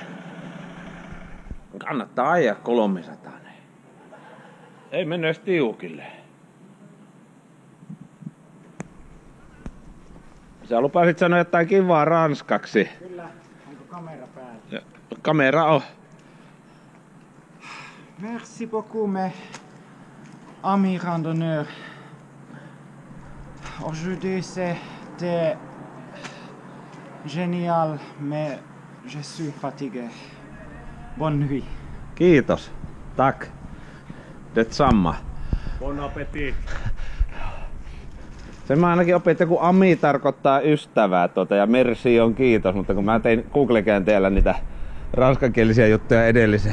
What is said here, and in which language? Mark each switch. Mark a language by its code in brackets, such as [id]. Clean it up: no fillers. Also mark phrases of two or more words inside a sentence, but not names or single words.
[fi] Kannattaa ajaa 300. Ei mennyt edes tiukille. Sä lupasit sanoa jotain kivaa ranskaksi. Kyllä, onko kamera päällä? Ja, kamera on. [fr] Merci beaucoup mes amis randonneurs. Aujourd'hui c'était génial, mais je suis fatigué. Bonne nuit. [sv] Kiitos. Tack. Detsamma. [fr] Bon appétit. [fi] Sen mä ainakin opin, että kun ami tarkoittaa ystävää ja merci on kiitos, mutta kun mä tein Google-käänteellä niitä ranskankielisiä juttuja edelliseen.